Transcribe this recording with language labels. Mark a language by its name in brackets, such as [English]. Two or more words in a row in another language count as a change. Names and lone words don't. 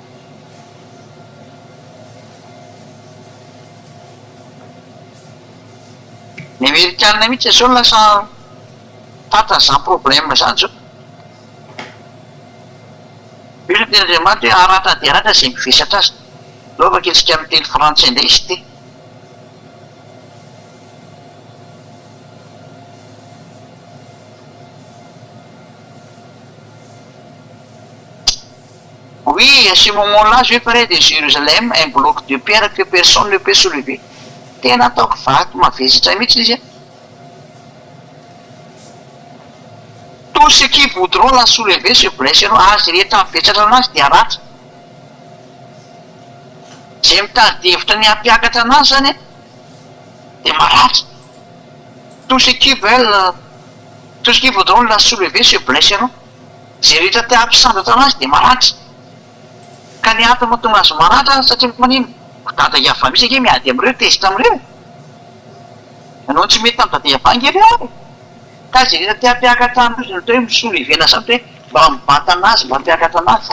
[Malagasy] Ny Amerikana mihitsy zao lasa tatra izany problème zany zao. Io no tena Andriamanitra hoe aratra dia aratra izay mivesatra azy. Laovaka etsika amin'ny teny frantsay indray izy ty. [French] Oui, à ce moment-là, je ferai de Jérusalem un bloc de pierre que personne ne peut soulever. [Malagasy] Tena ataoko vato mavesatra mihitsy izy. [French] Tous ceux qui voudront la soulever se blesseront. [Malagasy] Azy rehetra mivesatra anazy dia ratra. Izay mitady hevitra ny hampiakatra anazy zany dia maratra. [French] Tous ceux qui voudront la soulever se blesseront. [Malagasy] Izay rehetra te hampisandatra anazy dia maratra. Ka ny antony mahatonga azy maratra satria manino? Dadaïava misy ange miady amin'ireo, tezitra amin'ireo. Ianao tsy mety amin'ny Dadaïava ange ireo. Ka izay rehetra te hampiakatra anazy no hoe misolevena zany hoe mba mibata anazy, mba hampiakatra anazy.